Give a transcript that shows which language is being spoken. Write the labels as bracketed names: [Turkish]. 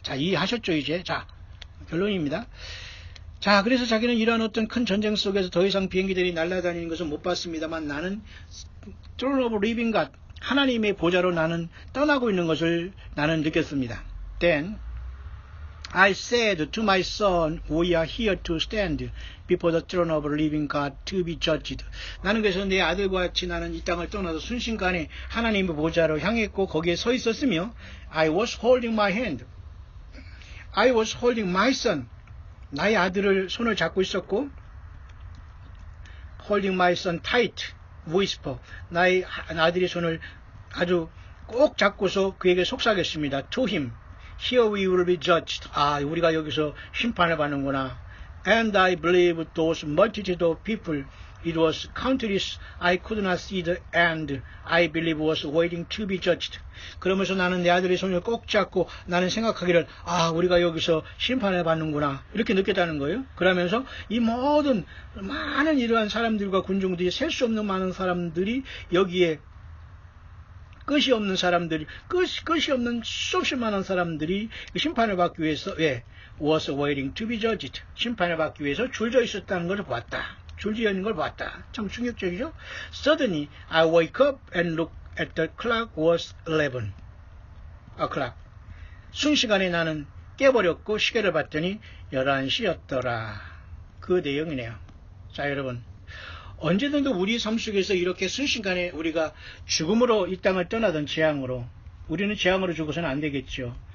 [Korean] 자, 이해하셨죠 이제? 자, 결론입니다. 자, 그래서 자기는 이러한 어떤 큰 전쟁 속에서 더 이상 비행기들이 날아다니는 것은 못 봤습니다만 나는 [English] Throne of Living God, [Korean] 하나님의 보좌로 나는 떠나고 있는 것을 나는 느꼈습니다. [English] Then I said to my son, we are here to stand before the throne of the living God to be judged. [Korean] 나는 그래서 내 아들과 같이 나는 이 땅을 떠나서 순식간에 하나님의 보좌로 향했고 거기에 서 있었으며 [English] I was holding my hand. I was holding my son. [Korean] 나의 아들을 손을 잡고 있었고 [English] holding my son tight, whisper. [Korean] 나의 아들의 손을 아주 꼭 잡고서 그에게 속삭였습니다. [English] To him. Here we will be judged. [Korean] 아, 우리가 여기서 심판을 받는구나. [English] And I believe those multitude of people, it was countless, I could not see the end. I believe was waiting to be judged. [Korean] 그러면서 나는 내 아들의 손을 꼭 잡고 나는 생각하기를 아, 우리가 여기서 심판을 받는구나. 이렇게 느꼈다는 거예요. 그러면서 이 모든 많은 이러한 사람들과 군중들이 셀 수 없는 많은 사람들이 여기에 끝이 없는 사람들이, 끝이 없는 수없이 많은 사람들이 심판을 받기 위해서, [English] was waiting to be judged. [Korean] 심판을 받기 위해서 줄져 있었다는 것을 보았다. 줄지어 있는 걸 보았다. 참 충격적이죠? [English] Suddenly, I wake up and look at the clock was 11 o'clock. [Korean] 순식간에 나는 깨버렸고 시계를 봤더니 11시였더라. 그 내용이네요. 자, 여러분. 언제든지 우리 삶 속에서 이렇게 순식간에 우리가 죽음으로 이 땅을 떠나던 재앙으로 우리는 재앙으로 죽어서는 안 되겠죠.